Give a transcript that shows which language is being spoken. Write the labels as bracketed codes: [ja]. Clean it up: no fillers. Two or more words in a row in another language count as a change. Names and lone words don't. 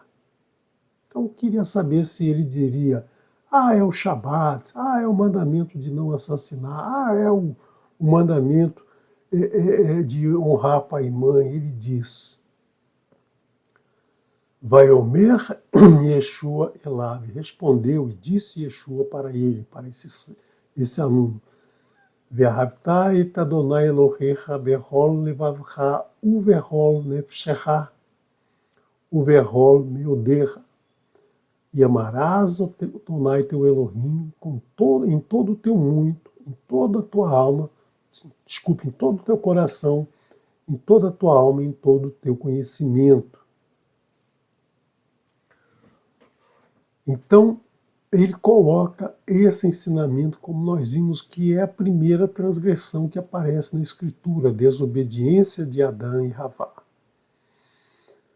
[pt] Então eu queria saber se ele diria, é o Shabat, é o mandamento de não assassinar, é o mandamento de honrar pai e mãe. Ele diz, [he] ויאמר ישוע אליו, [pt] respondeu e disse Yeshua para ele, para esse aluno, [he] ואהבת את אדני אלהיך בכל לבבך ובכל נפשך ובכל מאדך. [pt] E amarás Adonai teu Elohim em todo o teu muito, em toda a tua alma, em todo o teu coração, em toda a tua alma, em todo o teu conhecimento. Então, ele coloca esse ensinamento, como nós vimos, que é a primeira transgressão que aparece na Escritura, a desobediência de Adão e Havá.